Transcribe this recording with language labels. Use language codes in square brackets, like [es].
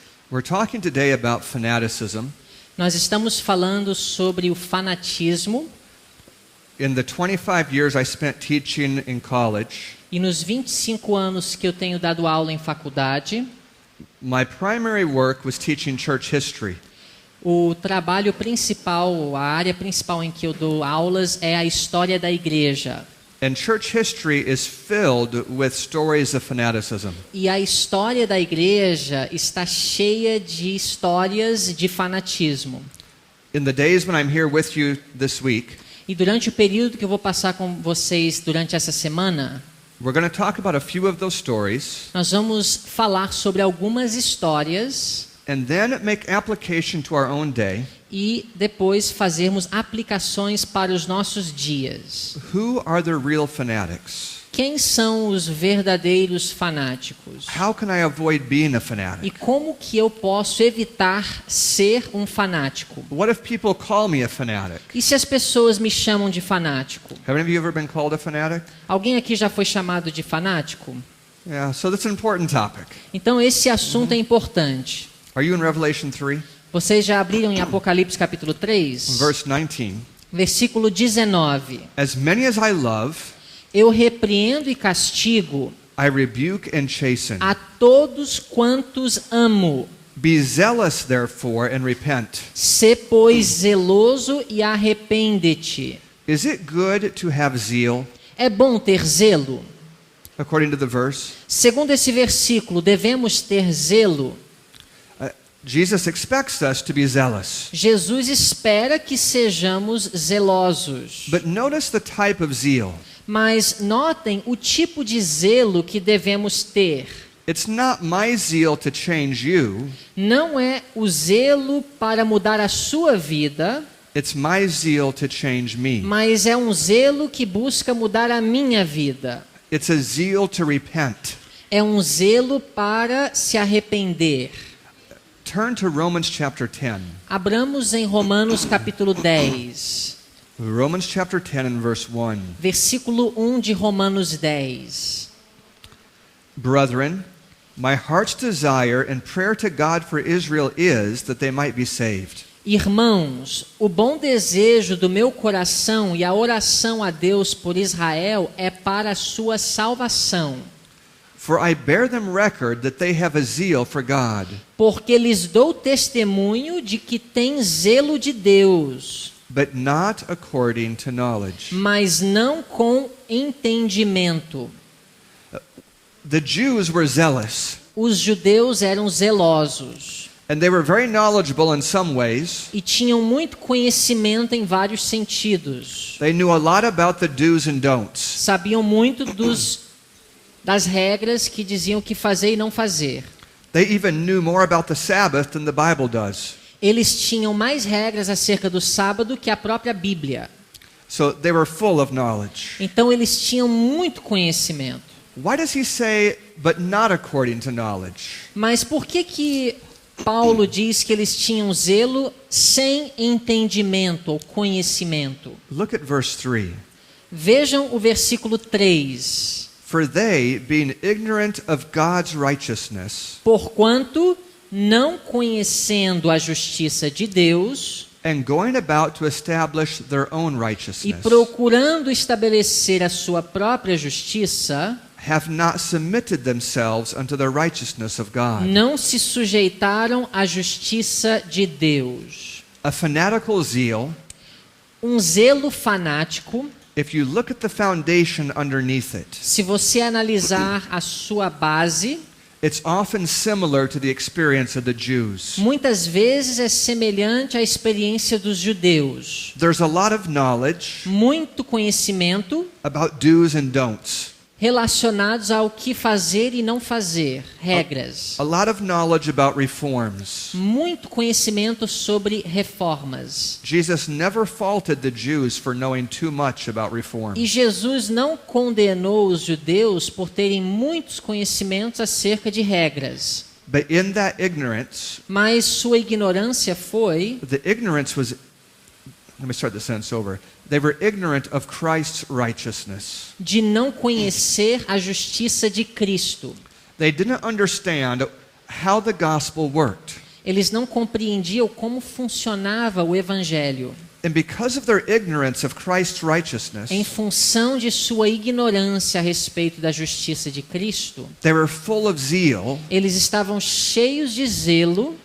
[en] We're talking today about fanaticism. [pt] Nós estamos falando sobre o fanatismo. [en] In the 25 years I spent teaching in college, [pt] E nos 25 anos que eu tenho dado aula em faculdade, [en] my primary work was teaching church history. [pt] o trabalho principal, a área principal em que eu dou aulas é a história da igreja. [en] And church history is filled with stories of fanaticism. [pt] E a história da igreja está cheia de histórias de fanatismo. [en] In the days when I'm here with you this week, [pt] E durante o período que eu vou passar com vocês durante essa semana, [en] we're going to talk about a few of those stories [pt] nós vamos falar sobre algumas histórias [en] and then make application to our own day. [pt] e depois fazermos aplicações para os nossos dias. [en] Who are the real fanatics? [pt] Quem são os verdadeiros fanáticos? [en] How can I avoid being a [pt] E [en] fanatic? [pt] como que eu posso evitar ser um fanático? [en] What if people call me a fanatic? [pt] E se as pessoas me chamam de fanático? [en] Have any of you ever been called a fanatic? [pt] Alguém aqui já foi chamado de fanático? [en] Yeah, so that's an important topic. [pt] Então esse assunto é importante. [en] Are you in Revelation 3? [pt] Vocês já abriram em Apocalipse capítulo 3? [en] Verse 19. [pt] Versículo 19. [en] As many as I love, [pt] Eu repreendo e castigo [en] I rebuke and chasten. [pt] a todos quantos amo. [en] Be zealous, therefore, and repent. [pt] Sê, pois, zeloso e arrepende-te. [en] Is it good to have zeal? [pt] É bom ter zelo? [en] According to the verse, [pt] Segundo esse versículo, devemos ter zelo. [en] Jesus expects us to be zealous. [pt] Jesus espera que sejamos zelosos. [en] But notice the type of zeal. [pt] Mas notem o tipo de zelo que devemos ter. [en] It's not my zeal to change you. [pt] Não é o zelo para mudar a sua vida, [en] It's my zeal to change me. [pt] mas é um zelo que busca mudar a minha vida. [en] It's a zeal to repent. [pt] É um zelo para se arrepender. [en] Turn to Romans chapter 10. [pt] Abramos em Romanos capítulo 10, [en] Romans chapter 10 and verse 1. [pt] versículo 1 de Romanos 10. [en] Brethren, my heart's desire and prayer to God for Israel is that they might be saved. [pt] Irmãos, o bom desejo do meu coração e a oração a Deus por Israel é para a sua salvação. [en] For I bear them record that they have a zeal for God. [pt] Porque lhes dou testemunho de que têm zelo de Deus, [en] But not according to knowledge. [pt] mas não com entendimento. [en] The Jews were zealous, [pt] Os judeus eram zelosos [en] and they were very knowledgeable in some ways. [pt] e tinham muito conhecimento em vários sentidos. [en] They knew a lot about the do's and don'ts. [pt] Sabiam muito das regras que diziam o que fazer e não fazer. [en] They even knew more about the Sabbath than the Bible does. [pt] Eles tinham mais regras acerca do sábado que a própria Bíblia. [en] So they were full of knowledge. [pt] Então eles tinham muito conhecimento. [en] Why does he say, but not according to knowledge? [pt] Mas por que Paulo diz que eles tinham zelo sem entendimento ou conhecimento? [en] Look at verse 3. [pt] Vejam o versículo 3. [en] For they, being ignorant of God's righteousness, [pt] Porquanto, não conhecendo a justiça de Deus [en] and going about to establish their own [pt] e [en] righteousness, [pt] procurando estabelecer a sua própria justiça, [en] have not submitted themselves unto the righteousness of God. [pt] não se sujeitaram à justiça de Deus. [en] A fanatical zeal, [pt] Um zelo fanático, [en] if you look at the foundation underneath it, [pt] se você analisar a sua base, [en] it's often similar to the experience of the Jews. [pt] muitas vezes é semelhante à experiência dos judeus. [en] There's a lot of knowledge [pt] Muito conhecimento [en] about do's and don'ts. [pt] relacionados ao que fazer e não fazer, regras. [en] A lot of knowledge about reforms. [pt] Muito conhecimento sobre reformas. [en] Jesus never faulted the Jews for knowing too much about reform. [pt] E Jesus não condenou os judeus por terem muitos conhecimentos acerca de regras. [en] But in that ignorance, [pt] Mas sua ignorância foi... [en] the ignorance was, let me start the sentence over. They were ignorant of Christ's righteousness. [pt] de não conhecer a justiça de Cristo. [en] They didn't understand how the gospel worked. [pt] Eles não compreendiam como funcionava o evangelho. [en] And because of their ignorance of Christ's righteousness, [pt] Em função de sua ignorância a respeito da justiça de Cristo, [en] they were full of zeal [pt] eles estavam cheios de zelo